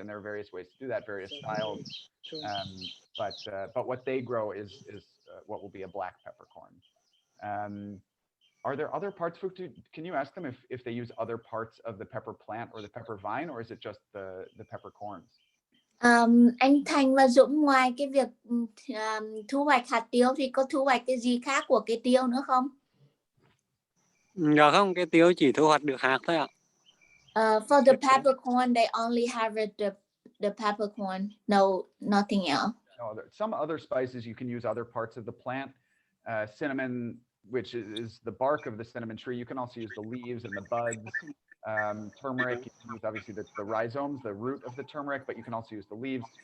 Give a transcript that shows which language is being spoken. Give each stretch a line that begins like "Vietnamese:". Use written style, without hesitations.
English: And there are various ways to do that, various styles. But what they grow is what will be a black peppercorn. Are there other parts, can you ask them if they use other parts of the pepper plant or the pepper vine, or is it just the peppercorns?
Vietnamese: Anh Thành và Dũng, ngoài cái việc thu hoạch hạt tiêu thì có thu hoạch cái gì khác của cái tiêu nữa không? Dạ không, cái tiêu chỉ thu hoạch được hạt thôi ạ.
English: For the peppercorn, they only harvest the peppercorn, nothing else. No, some other spices you can use other parts of the plant. Cinnamon, which is the bark of the cinnamon tree. You can also use the leaves and the buds. Turmeric, you can use obviously the rhizomes, the root of the turmeric, but you can also use the leaves.